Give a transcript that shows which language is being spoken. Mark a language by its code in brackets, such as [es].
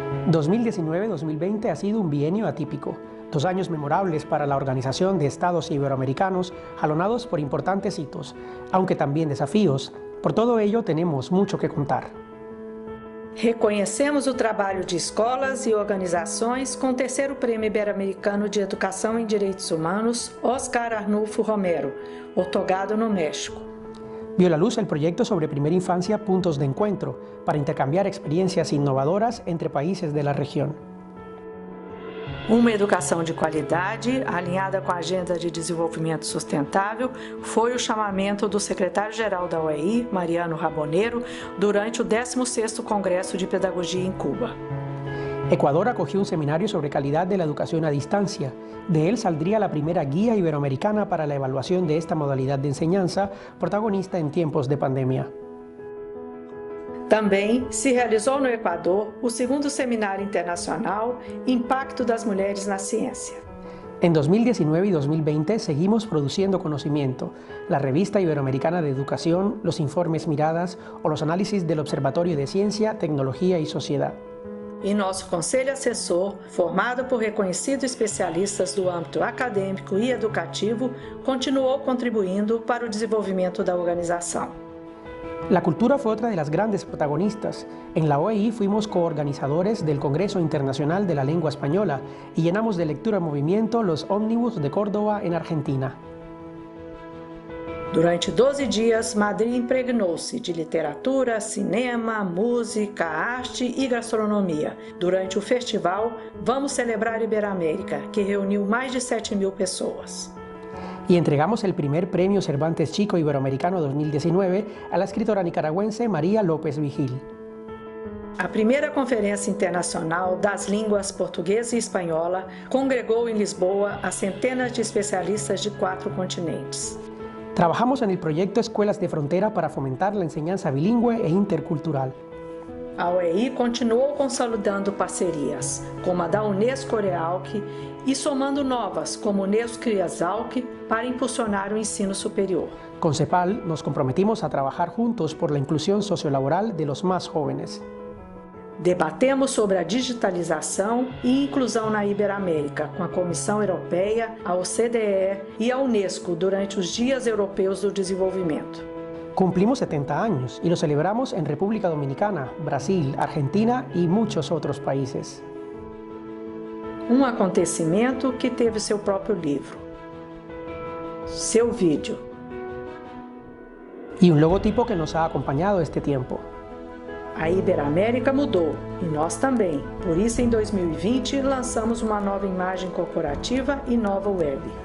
[es] 2019-2020 ha sido un bienio atípico, 2 años memorables para la Organización de Estados Iberoamericanos, jalonados por importantes hitos, aunque también desafíos. Por todo ello tenemos mucho que contar. [pt] Reconhecemos o trabalho de escolas e organizações com o 3º Prêmio Ibero-Americano de Educação em Direitos Humanos, Oscar Arnulfo Romero, otorgado no México. [es] Vio la luz el proyecto sobre primera infancia Puntos de Encuentro, para intercambiar experiencias innovadoras entre países de la región. [pt] Uma educação de qualidade, alinhada com a Agenda de Desenvolvimento Sustentável, foi o chamamento do secretário-geral da OEI, Mariano Raboneiro, durante o 16º Congresso de Pedagogia em Cuba. [es] Ecuador acogió un seminario sobre calidad de la educación a distancia. De él saldría la primera guía iberoamericana para la evaluación de esta modalidad de enseñanza, protagonista en tiempos de pandemia. [pt] Também se realizou no Equador o 2º Seminário Internacional Impacto das Mulheres na Ciência. [es] En 2019 y 2020 seguimos produciendo conocimiento, la Revista Iberoamericana de Educación, los informes Miradas o los análisis del Observatorio de Ciencia, Tecnología y Sociedad. [pt] E nosso conselho assessor, formado por reconhecidos especialistas do âmbito acadêmico e educativo, continuou contribuindo para o desenvolvimento da organização. [es] La cultura fue otra de las grandes protagonistas. En la OEI fuimos coorganizadores del Congreso Internacional de la Lengua Española y llenamos de lectura en movimiento los ómnibus de Córdoba en Argentina. [pt] Durante 12 dias, Madrid impregnou-se de literatura, cinema, música, arte e gastronomia. Durante o festival, Vamos Celebrar Iberoamérica, que reuniu mais de 7.000 pessoas. [es] Y entregamos el primer premio Cervantes Chico Iberoamericano 2019 a la escritora nicaragüense María López Vigil. [pt] A primeira Conferência Internacional das Línguas Portuguesa e Espanhola congregou em Lisboa a centenas de especialistas de 4 continentes. [es] Trabajamos en el proyecto Escuelas de Frontera para fomentar la enseñanza bilingüe e intercultural. [pt] A OEI continuou consolidando parcerias, como a da Unesco Corealc, e somando novas, como Unesco Criasalc, para impulsionar o ensino superior. [es] Con CEPAL nos comprometimos a trabajar juntos por la inclusión sociolaboral de los más jóvenes. [pt] Debatemos sobre a digitalização e inclusão na Iberoamérica com a Comissão Europeia, a OCDE e a Unesco durante os Dias Europeus do Desenvolvimento. [es] Cumplimos 70 años y lo celebramos en República Dominicana, Brasil, Argentina y muchos otros países. [pt] Um acontecimento que teve seu próprio livro, seu vídeo. [es] Y un logotipo que nos ha acompañado este tiempo. [pt] A Iberoamérica mudou e nós também. Por isso, em 2020, lançamos uma nova imagem corporativa y nova web.